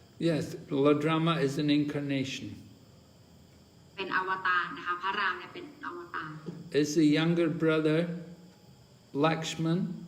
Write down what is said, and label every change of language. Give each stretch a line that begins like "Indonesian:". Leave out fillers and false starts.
English: Yes, Lord Rama is an incarnation.
Thai: เป็นอวตารนะคะพระรามเนี่ยเป็นอวตาร
English: Is the younger brother Lakshman?